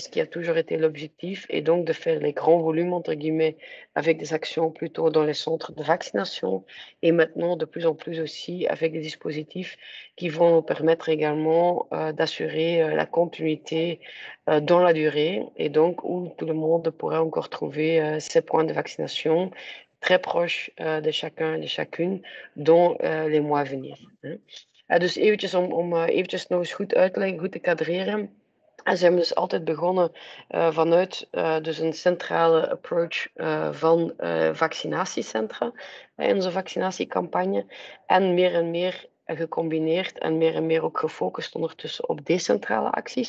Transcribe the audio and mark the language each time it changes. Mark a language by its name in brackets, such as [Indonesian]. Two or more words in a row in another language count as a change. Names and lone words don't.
[French] ce qui a toujours été l'objectif est donc de faire les grands volumes, entre guillemets, avec des actions plutôt dans les centres de vaccination et maintenant de plus en plus aussi avec des dispositifs qui vont nous permettre également d'assurer la continuité dans la durée et donc où tout le monde pourra encore trouver ses points de vaccination très proche de chacun en de chacune dans les mois à venir. [Dutch] Dus eventjes om eventjes nog eens goed uit te leggen, goed te kadreren. En ze hebben dus altijd begonnen vanuit dus een centrale approach van vaccinatiecentra in onze vaccinatiecampagne en meer gecombineerd en meer ook gefocust ondertussen op decentrale acties.